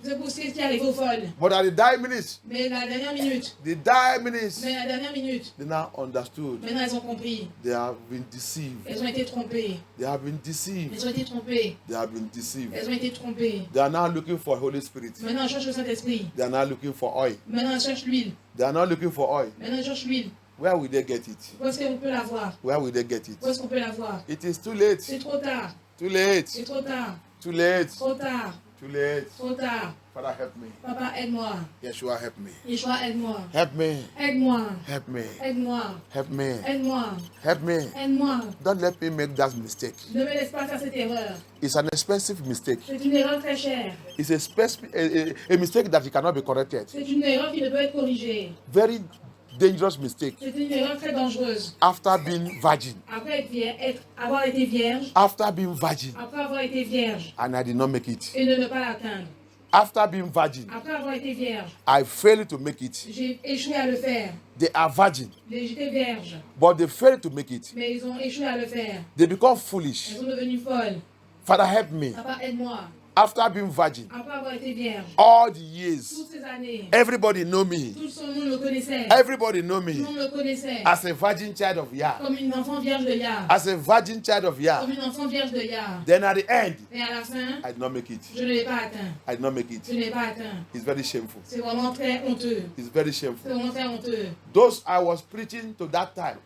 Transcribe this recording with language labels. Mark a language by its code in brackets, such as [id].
[fr] C'est pour ce qui arrive aux folles. [en] But at the dying minutes, [fr] Mais la dernière minute. [en] the dying minutes, [fr] Mais la dernière minute. [en] they now understood. [fr] Maintenant, elles ont compris. [en] They have been deceived. [fr] Elles ont été trompées. [en] They have been deceived. [fr] Elles ont été trompées. [en] They have been deceived. [fr] Elles ont été trompées. [en] They are now looking for Holy Spirit. [fr] Maintenant, on cherche le Saint-Esprit. [en] They are now looking for oil. [fr] Maintenant, on cherche l'huile. [en] They are now looking for oil. [fr] Maintenant, on cherche l'huile. [en] Where will they get it? [fr] Où est-ce qu'on peut l'avoir? [en] Where will they get [fr] Où est-ce [en] it? [fr] qu'on peut l'avoir? [en] It is too late. [fr] C'est trop tard. [en] Too late. [fr] C'est trop tard. [en] Too late. [fr] Trop tard. [en] Too late. [fr] Trop tard. [en] Father, help me. [fr] Papa, aide-moi. [en] Yeshua, help me. [fr] Yeshua, aide-moi. [en] Help me. [fr] Aide-moi. [en] Help me. [fr] Aide-moi. [en] Help me. [fr] Aide-moi. [en] Help me. [fr] Aide-moi. [en] Don't let me make that mistake. [fr] Ne me laisse pas faire cette erreur. [en] It's an expensive mistake. [fr] C'est une erreur très chère. [en] It's a mistake that cannot be corrected. [fr] C'est une erreur qui ne peut être corrigée. [en] Very dangerous mistake. [fr] C'est une erreur très dangereuse. [en] After being virgin. [fr] Après avoir été vierge. [en] After being virgin. [fr] Après avoir été vierge. [en] And I did not make it. [fr] Et de ne pas l'atteindre. [en] After being virgin. [fr] Après avoir été vierge. [en] I failed to make it. [fr] J'ai échoué à le faire. [en] They are virgin. [fr] J'étais vierge. [en] But they failed to make it. [fr] Mais ils ont échoué à le faire. [en] They become foolish. [fr] Elles sont devenues folles. [en] Father, help me. [fr] Papa, aide-moi. [en] After being virgin, [fr] après avoir été vierge, [en] all the years, [fr] toutes ces années, [en] everybody know me. [fr] tout le monde le connaissait. [en] Everybody know [fr] Tout le [en] me [fr] monde le connaissait. [en] as a virgin child of Yah. [fr] Comme une enfant vierge de Yah. [en] As a virgin child of Yah. [fr] Comme une enfant vierge de Yah. [en] Then at the end, [fr] Et à la fin, [en] I did not make it. [fr] je ne l'ai pas atteint. [en] I did not make [fr] Je [en] it. [fr] ne l'ai pas atteint. [en] It's very shameful. [fr] C'est vraiment très honteux. [en] It's very [fr] C'est [en] shameful. [fr] vraiment très honteux. [en] Those I was preaching to that time,